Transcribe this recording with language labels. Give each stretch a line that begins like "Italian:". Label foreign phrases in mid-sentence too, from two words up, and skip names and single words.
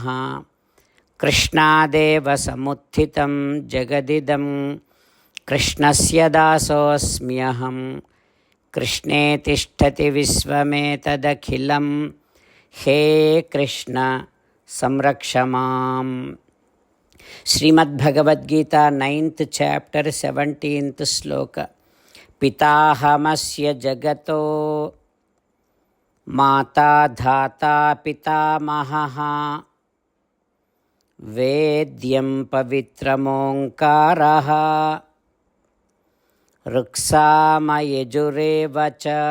Sanskrit: कृष्णादेव समुत्थितं जगदिदं कृष्णस्य दासोऽस्म्यहं. कृष्णे तिष्ठति विश्वमेतदखिलं. हे कृष्ण संरक्ष माम्.
English: श्रीमद्भगवद्गीता 9th chapter 17th श्लोक.
Sanskrit: पिताहमस्य जगतो माता धाता पितामहः. वेद्यं पवित्रमोङ्कारः ऋक्सामयजुरेव च.